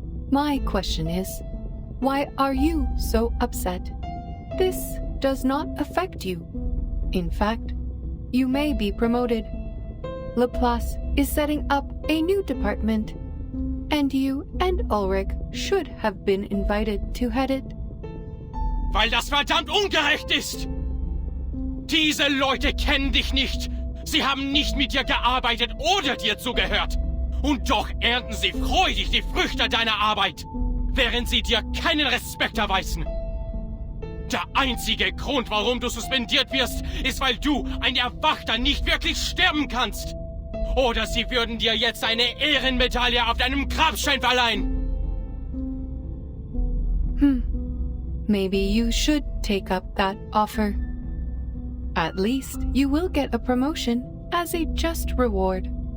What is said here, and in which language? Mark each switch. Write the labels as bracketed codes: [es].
[en] My question is, why are you so upset? This does not affect you. In fact, you may be promoted. Laplace is setting up a new department, and you and Ulrich should have been invited to head it. [de] Weil das verdammt ungerecht ist! Diese Leute kennen dich nicht! Sie haben nicht mit dir gearbeitet oder dir zugehört! Und doch ernten sie freudig die Früchte deiner Arbeit, während sie dir keinen Respekt erweisen! Der einzige Grund, warum du suspendiert wirst, ist, weil du, ein Erwachter, nicht wirklich sterben kannst! Oder sie würden dir jetzt eine Ehrenmedaille auf deinem Grabstein verleihen! [en] Maybe you should take up that offer. At least you will get a promotion as a just reward.